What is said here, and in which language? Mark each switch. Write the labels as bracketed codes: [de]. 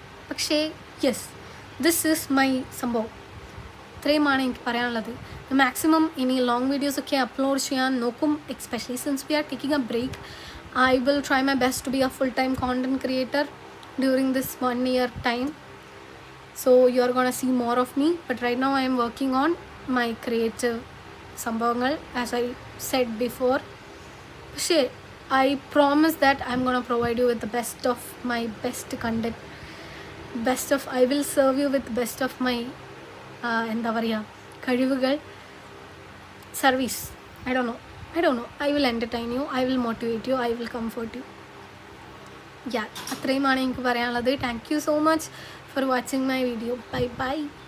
[ml] പക്ഷേ [en] yes, this is my [ml] സംഭവം. ഇത്രയുമാണ് എനിക്ക് പറയാനുള്ളത്. മാക്സിമം ഇനി ലോങ് വീഡിയോസൊക്കെ അപ്ലോഡ് ചെയ്യാൻ നോക്കും, [en] Especially since we are taking a break. I will try my best to be a full-time content creator. during this 1 year time. So you're gonna see more of me, but right now I am working on my creative സംഭവങ്ങൾ, as I said before. പക്ഷേ I promise that I'm gonna provide you with the best of my best content. I will serve you with best of my [ml] എന്താ പറയുക, കഴിവുകൾ, [en] Service. I don't know. I will entertain you, I will motivate you, I will comfort you. [ml] അത്രയുമാണ് എനിക്ക് പറയാനുള്ളത്. [en] Thank you so much for watching my video. Bye bye.